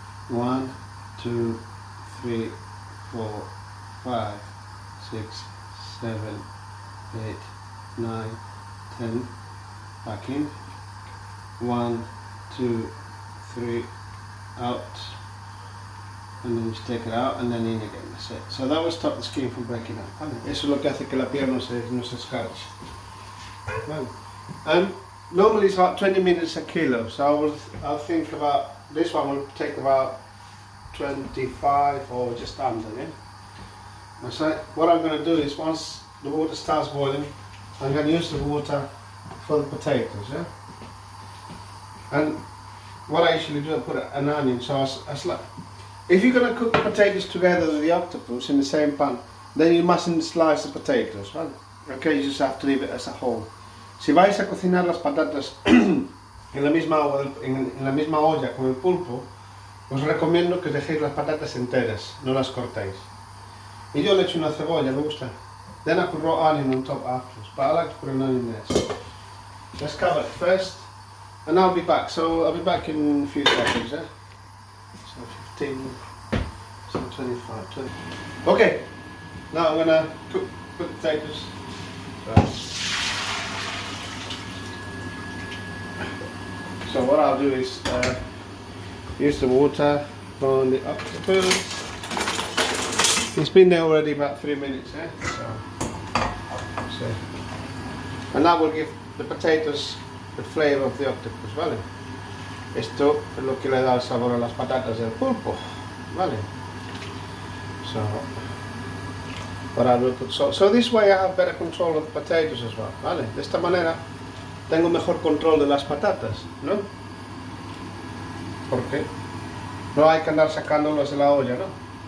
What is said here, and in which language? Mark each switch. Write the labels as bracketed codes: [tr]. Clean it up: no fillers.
[en] 1, 2, 3, 4, 5, 6, 7, 8, 9, 10. Back in. 1, 2, 3, out. And then just take it out and then in again, that's it. So that will stop the skin from breaking up. [es] Vale. Eso es lo que hace que la piel no se escarche. Vale. [en] And normally it's about 20 minutes a kilo, so I'll think about, this one will take about 25 or just under, yeah? So what I'm going to do is, once the water starts boiling, I'm going to use the water for the potatoes, yeah? And what I usually do, I put an onion, so I slice. If you're going to cook the potatoes together with the octopus in the same pan, then you mustn't slice the potatoes, right? Okay, you just have to leave it as a whole. [es] Si vais a cocinar las patatas en la misma olla con el pulpo, os recomiendo que dejéis las patatas enteras, no las cortéis. Y yo le echo una cebolla, me gusta. [en] Then I put raw onion on top afterwards, but I like to put an onion there. So let's cover it first, and I'll be back. So I'll be back in a few seconds, yeah? So 15, so 25, 20. Okay, now I'm gonna cook the potatoes. So what I'll do is use the water from the octopus. It's been there already about 3 minutes, so and that will give the potatoes the flavor of the octopus, ¿vale? [es] Esto es lo que le da el sabor a las patatas del pulpo, ¿vale? [en] So what I will put salt. So this way I have better control of the potatoes as well, ¿vale? [es] De esta manera tengo mejor control de las patatas, ¿no? Porque no hay que andar sacándolas de la olla, ¿no?